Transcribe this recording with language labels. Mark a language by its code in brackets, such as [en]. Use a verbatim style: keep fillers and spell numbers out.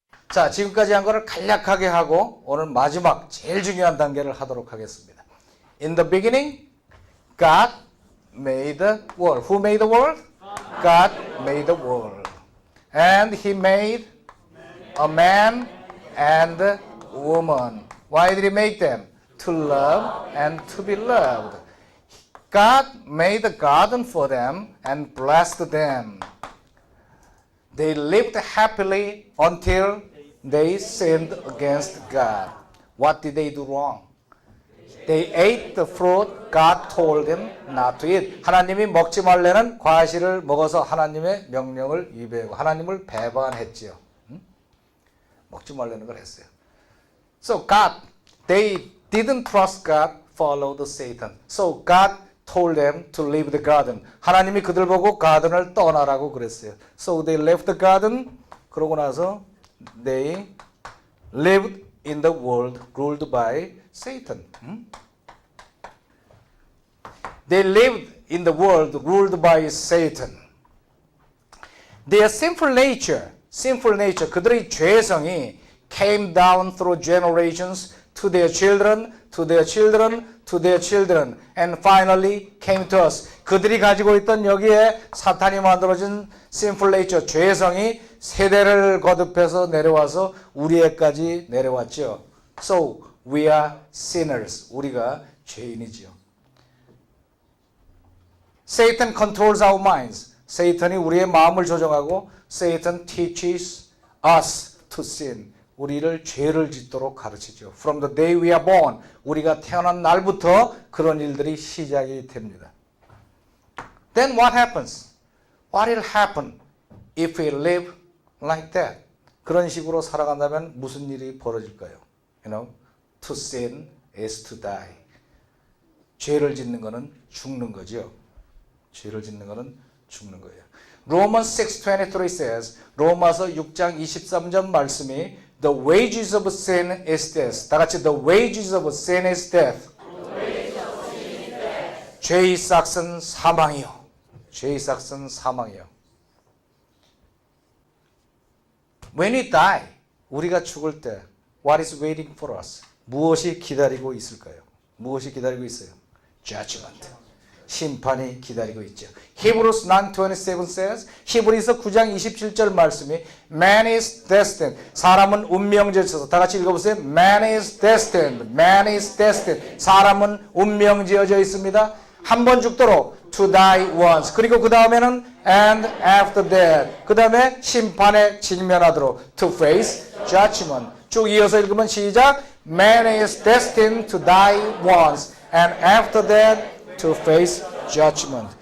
[ko] 자, 지금까지 한 거를 간략하게 하고 오늘 마지막 제일 중요한 단계를 하도록 하겠습니다. [en] In the beginning, God made the world. Who made the world? God made the world. And he made a man and a woman. Why did he make them? To love and to be loved. God made a garden for them and blessed them. They lived happily until they sinned against God. What did they do wrong? They ate the fruit God told them not to eat. [ko] 하나님이 먹지 말라는 과실을 먹어서 하나님의 명령을 위배하고 하나님을 배반했지요. 응? 먹지 말라는 걸 했어요. [en] So God, they didn't trust God, followed Satan. So God told them to leave the garden. [ko] 하나님이 그들 보고 가든을 떠나라고 그랬어요. [en] So they left the garden. [ko] 그러고 나서 [en] they lived in the world ruled by Satan. 음? They lived in the world ruled by Satan. Their sinful nature, sinful nature, [ko] 그들의 죄성이 [en] came down through generations to their children, to their children, to their children, and finally came to us. [ko] 그들이 가지고 있던 여기에 사탄이 만들어진 sinful nature, 죄성이 세대를 거듭해서 내려와서 우리에까지 내려왔죠. [en] So we are sinners. [ko] 우리가 죄인이지요. [en] Satan controls our minds. Satan이 [ko] 우리의 마음을 조종하고 [en] Satan teaches us to sin. [ko] 우리를 죄를 짓도록 가르치죠. [en] From the day we are born, [ko] 우리가 태어난 날부터 그런 일들이 시작이 됩니다. [en] Then what happens? What will happen if we live like that? [ko] 그런 식으로 살아간다면 무슨 일이 벌어질까요? [en] You know, to sin is to die. [ko] 죄를 짓는 것은 죽는 거죠. 죄를 짓는 것은 죽는 거예요. [en] Romans six twenty-three says, [ko] 로마서 육 장 이십삼 절 말씀이 [en] The wages of sin is death. [ko] 다 같이 [en] The wages of sin is death. [ko] 죄의 삯은 사망이요. 죄의 삯은 사망이요. [en] When we die, [ko] 우리가 죽을 때 [en] What is waiting for us? [ko] 무엇이 기다리고 있을까요? 무엇이 기다리고 있어요? [en] Judgment. [ko] 심판이 기다리고 있죠. [en] Hebrews nine twenty-seven says, [ko] 히브리서 구 장 이십칠 절 말씀이 [en] Man is destined. [ko] 사람은 운명지어져서 다 같이 읽어보세요. [en] Man is destined. Man is destined. [ko] 사람은 운명지어져 있습니다. 한 번 죽도록 [en] to die once. [ko] 그리고 그 다음에는 [en] and after that. [ko] 그 다음에 심판에 직면하도록 [en] to face judgment. [ko] 쭉 이어서 읽으면 시작. [en] Man is destined to die once and after that to face judgment.